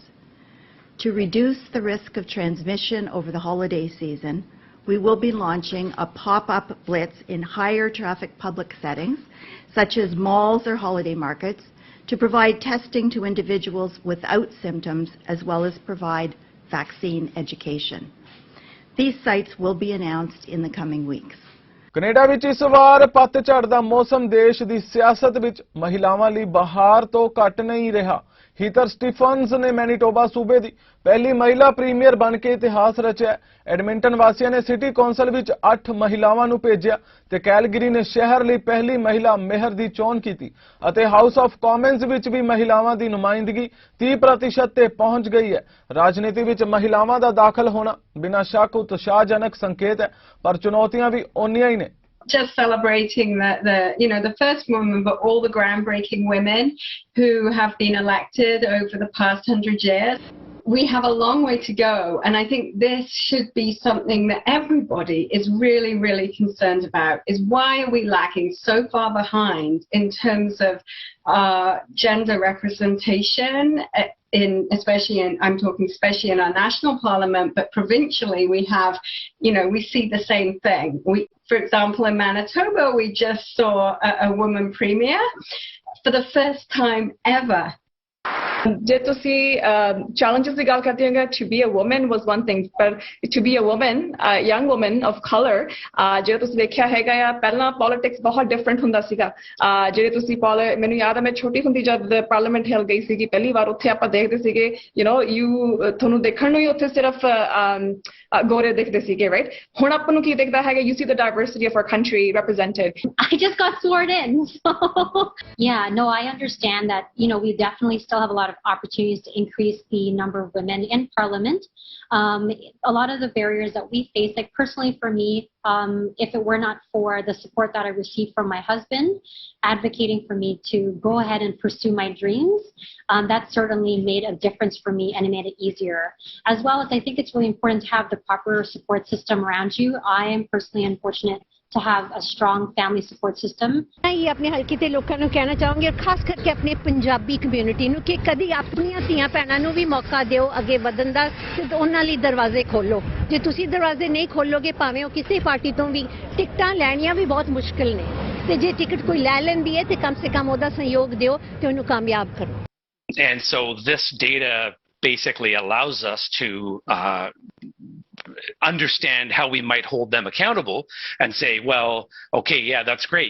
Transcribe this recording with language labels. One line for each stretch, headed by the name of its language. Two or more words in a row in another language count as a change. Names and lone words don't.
English: To reduce the risk of transmission over the holiday season, we will be launching a pop-up blitz in higher traffic public settings, such as malls or holiday markets, to provide testing to individuals without symptoms, as well as provide vaccine education. These sites will be announced in the coming weeks.
Punjabi: ਕੈਨੇਡਾ ਵਿੱਚ ਇਸ ਵਾਰ ਪਤਝੜ ਦਾ ਮੌਸਮ ਦੇਸ਼ ਦੀ ਸਿਆਸਤ ਵਿੱਚ ਮਹਿਲਾਵਾਂ ਲਈ ਬਹਾਰ ਤੋਂ ਘੱਟ ਨਹੀਂ ਰਿਹਾ। ਹੀਥਰ ਸਟੀਫਨਸ ਨੇ ਮੈਨੀਟੋਬਾ ਸੂਬੇ ਦੀ ਪਹਿਲੀ ਮਹਿਲਾ ਪ੍ਰੀਮੀਅਰ ਬਣ ਕੇ ਇਤਿਹਾਸ ਰਚਿਆ। ਐਡਮਿੰਟਨ ਵਾਸੀਆਂ ਨੇ ਸਿਟੀ ਕੌਂਸਲ ਵਿੱਚ 8 ਮਹਿਲਾਵਾਂ ਨੂੰ ਭੇਜਿਆ ਤੇ ਕੈਲਗਰੀ ਨੇ ਸ਼ਹਿਰ ਲਈ ਪਹਿਲੀ ਮਹਿਲਾ ਮੇਅਰ ਦੀ ਚੋਣ ਕੀਤੀ ਅਤੇ ਹਾਊਸ ਆਫ ਕਾਮਨਸ ਵਿੱਚ ਵੀ ਮਹਿਲਾਵਾਂ ਦੀ ਨੁਮਾਇੰਦਗੀ 30% ਤੇ ਪਹੁੰਚ ਗਈ ਹੈ। ਰਾਜਨੀਤੀ ਵਿੱਚ ਮਹਿਲਾਵਾਂ ਦਾ ਦਾਖਲ ਹੋਣਾ ਬਿਨਾਂ ਸ਼ੱਕ ਉਤਸ਼ਾਹਜਨਕ ਸੰਕੇਤ ਹੈ, ਪਰ ਚੁਣੌਤੀਆਂ ਵੀ ਓਨੀਆਂ ਹੀ ਨੇ।
English: Just celebrating the first woman, but all the groundbreaking women who have been elected over the past 100 years. We have a long way to go, and I think this should be something that everybody is really, really concerned about, is why are we lagging so far behind in terms of gender representation especially in our national parliament, but provincially we have, we see the same thing. For example, in Manitoba, we just saw a woman premier for the first time ever.
Punjabi: ਜੇ ਤੁਸੀਂ challenges ਦੀ ਗੱਲ ਕਰਦੇ ਹੋ,
English: to be a woman was one thing, but to be a woman, a young woman of color,
Punjabi: ਜੇ ਤੁਸੀਂ ਦੇਖਿਆ ਹੈਗਾ ਆ ਪਹਿਲਾਂ politics ਬਹੁਤ different ਹੁੰਦਾ ਸੀਗਾ। ਜਿਹੜੇ ਤੁਸੀਂ ਮੈਨੂੰ ਯਾਦ ਹੈ ਮੈਂ ਛੋਟੀ ਹੁੰਦੀ ਜਦ ਪਾਰਲੀਮੈਂਟ ਹਿਲ ਗਈ ਸੀਗੀ ਪਹਿਲੀ ਵਾਰ, ਉੱਥੇ ਆਪਾਂ ਦੇਖਦੇ ਸੀਗੇ ਤੁਹਾਨੂੰ ਦੇਖਣ ਨੂੰ ਹੀ ਉੱਥੇ ਸਿਰਫ ਗੋਰੇ ਦਿਖਦੇ ਸੀਗੇ, right? ਹੁਣ ਆਪਾਂ ਨੂੰ ਕੀ ਦਿਖਦਾ ਹੈਗਾ,
English: you see the diversity of our country represented. I just got sworn in, so yeah, no, I understand that we definitely still have a lot of opportunities to increase the number of women in Parliament. A lot of the barriers that we face, like personally for me, if it were not for the support that I received from my husband, advocating for me to go ahead and pursue my dreams, that certainly made a difference for me and it made it easier. As well as I think it's really important to have the proper support system around you. I am personally unfortunate to have a strong family support system.
Punjabi: ਯੇ ਅਪਨੇ ਹਲਕੇ ਤੇ ਲੋਕਾਂ ਨੂੰ ਕਹਿਣਾ ਚਾਹੂੰਗੀ ਔਰ ਖਾਸ ਕਰਕੇ ਆਪਣੇ ਪੰਜਾਬੀ ਕਮਿਊਨਿਟੀ ਨੂੰ ਕਿ ਕਦੀ ਆਪਣੀਆਂ ਧੀਆਂ ਭੈਣਾਂ ਨੂੰ ਭੀ ਮੌਕਾ ਦਿਓ ਅੱਗੇ ਵਧਣ ਦਾ ਤੇ ਉਹਨਾਂ ਲਈ ਦਰਵਾਜ਼ੇ ਖੋਲ੍ਹੋ ਜੇ ਤੁਸੀਂ ਦਰਵਾਜ਼ੇ ਨਹੀਂ ਖੋਲ੍ਹੋਗੇ ਭਾਵੇਂ ਉਹ ਕਿਸੇ ਪਾਰਟੀ ਤੋਂ ਵੀ ਟਿਕਟਾਂ ਲੈਣੀਆਂ ਵੀ ਬਹੁਤ ਮੁਸ਼ਕਿਲ ਨੇ ਤੇ ਜੇ ਟਿਕਟ ਕੋਈ ਲੈ ਲੈਂਦੀ ਹੈ ਤੇ ਕਮ ਸੇ ਕਮ ਉਹਦਾ ਸਹਿਯੋਗ ਦਿਓ ਤੇ ਉਹਨੂੰ ਕਾਮਯਾਬ ਕਰੋ.
English: And so this data basically allows us to understand how we might hold them accountable and say, well, okay, yeah, that's great.